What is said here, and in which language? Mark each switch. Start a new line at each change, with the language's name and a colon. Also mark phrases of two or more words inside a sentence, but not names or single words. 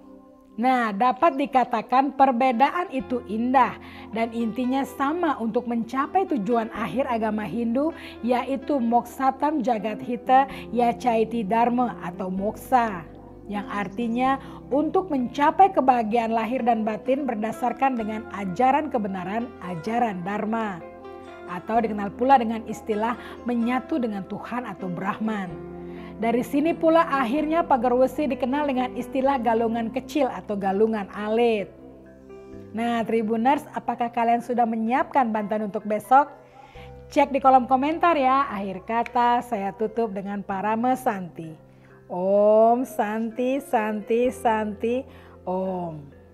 Indonesian: Nah, dapat dikatakan perbedaan itu indah dan intinya sama untuk mencapai tujuan akhir agama Hindu, yaitu
Sanskrit: Moksatam Jagat Hita Yacaiti Dharma
Indonesian: atau moksa, yang artinya untuk mencapai kebahagiaan lahir dan batin berdasarkan dengan ajaran kebenaran, ajaran Dharma, atau dikenal pula dengan istilah menyatu dengan Tuhan atau Brahman. Dari sini pula akhirnya Pagarwesi dikenal dengan istilah galungan kecil atau galungan alit. Nah Tribuners, apakah kalian sudah menyiapkan bantuan untuk besok? Cek di kolom komentar ya. Akhir kata saya tutup dengan Parama Santi.
Sanskrit: Om Santi Santi Santi Om.